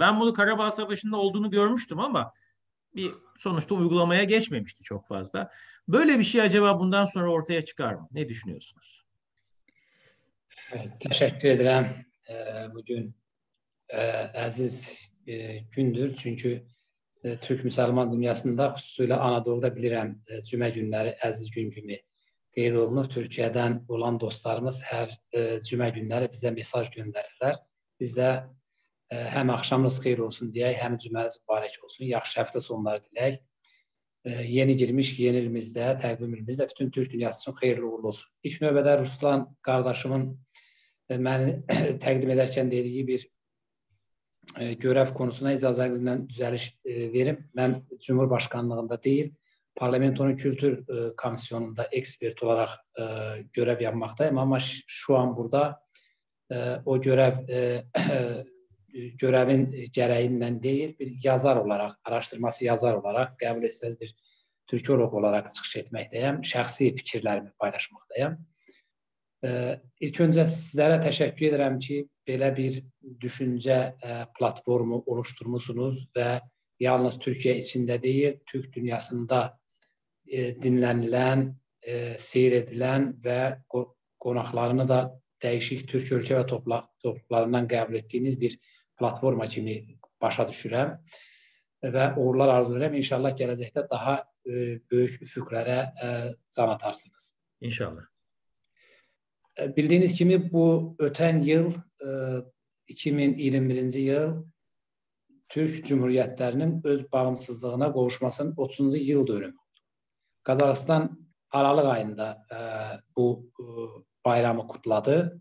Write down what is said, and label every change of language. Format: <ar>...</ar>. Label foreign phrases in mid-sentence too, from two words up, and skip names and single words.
<tr>Ben bunu Karabağ Savaşı'nda olduğunu görmüştüm ama bir sonuçta uygulamaya geçmemişti çok fazla. Böyle bir şey acaba bundan sonra ortaya çıkar mı? Ne düşünüyorsunuz? Teşekkür ederim. Bugün aziz gündür.</tr> <az>Çünkü Türk Müslüman dünyasında xüsusilə Anadolu'da bilirəm cümə günləri əziz gün kimi qeyd olunur. Türkiyədən olan dostlarımız hər cümə günləri bizə mesaj göndərirlər. Biz də həm axşamınız xeyir olsun deyək, həm cüməniz mübarək olsun. Yaxşı həftə sonları dilək. yeni girmiş yeni ilimizdə, təqvimimizdə bütün Türk dünyası üçün xeyirli uğurlu olsun. İlk növbədə Ruslan qardaşımın məni təqdim edərkən dediyi bir görəv konusuna icazənizlə düzəliş verim. Mən Cumhurbaşkanlığında deyil,</az> <tr>Parlamentonun Kültür Komisyonunda ekspert olaraq görev yapmaktayım ama şu an burada o görevin gereğinden değil, bir yazar olarak, araştırması yazar olarak,</tr> <az>qəbul etsəniz bir Türkoloq olarak çıxış etməkdəyəm, şəxsi fikirlərimi paylaşmaqdayım. İlk öncə sizlərə təşəkkür edirəm ki, belə bir düşüncə platformu oluşturmuşsunuz və yalnız Türkiye içində deyil, Türk dünyasında dinlənilən, seyr edilən və qonaqlarını da dəyişik Türk ölkə və topluluklarından qəbul etdiyiniz bir platforma kimi başa düşürəm və uğurlar arzu edirəm. İnşallah gələcəkdə daha böyük üfüqlərə can atarsınız. İnşallah. Bildiğiniz kimi bu ötən yıl 2021-ci yıl Türk Cumhuriyyətlərinin öz bağımsızlığına qovuşmasının 30-cu yıl dönümü. Qazaxıstan Aralıq ayında bu bayramı kutladı.</az>